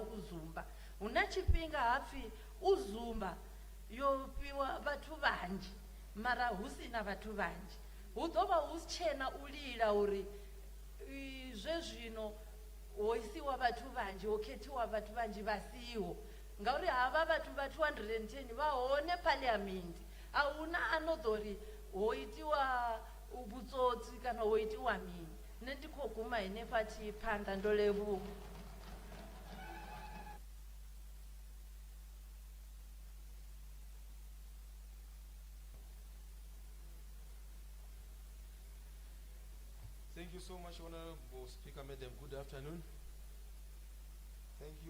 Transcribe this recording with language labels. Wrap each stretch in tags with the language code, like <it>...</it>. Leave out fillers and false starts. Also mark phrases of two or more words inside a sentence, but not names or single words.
<ve>uzumba hu na tshifhinga ha pfhi uzumba yo fhiwa vhathu vhanzhi mara hu si na vhathu vhanzhi hu ḓo vha hu si tshena u lila uri zwe zwino ho isiwa vhathu vhanzhi ho khethiwa vhathu vhanzhi vha siho ngauri havha vhathu vha 210 vha hone parliament a huna ano ḓo ri ho itiwa vhutsotsi kana ho itiwa mini nṋe ndi khou guma henefha tshiphanḓa ndo levhuwa.</ve> <en>Thank you so much, Honorable Speaker, Madam. Good afternoon. Thank you.</en>